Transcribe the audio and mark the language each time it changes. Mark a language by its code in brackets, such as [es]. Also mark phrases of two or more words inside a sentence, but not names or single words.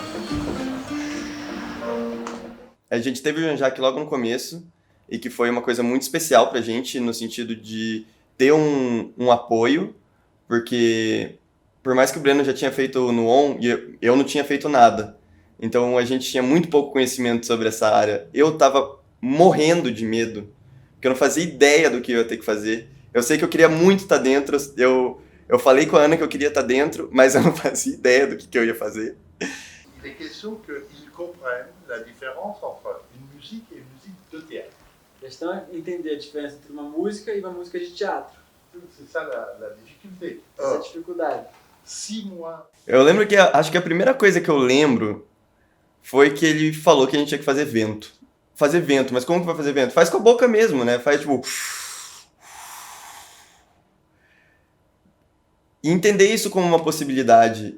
[pt] A gente teve o Jean-Jacques logo no começo, e que foi uma coisa muito especial pra gente, no sentido de ter um apoio, porque por mais que o Breno já tinha feito no ON, eu não tinha feito nada. Então a gente tinha muito pouco conhecimento sobre essa área. Eu tava morrendo de medo, porque eu não fazia ideia do que eu ia ter que fazer. Eu sei que eu queria muito estar dentro, eu falei com a Ana que eu queria estar dentro, mas eu não fazia ideia do que eu ia fazer. [fr] Il est question qu'ils comprennent la différence entre une musique et une musique de théâtre. [pt] A questão é entender a diferença entre uma música e uma música de teatro. [fr] C'est ça la difficulté. [pt] Essa é a dificuldade. [fr] 6 mois. [pt] Eu lembro que, acho que a primeira coisa que eu lembro foi que ele falou que a gente tinha que fazer vento. Fazer vento, mas como que vai fazer vento? Faz com a boca mesmo, né? Faz tipo... E entender isso como uma possibilidade.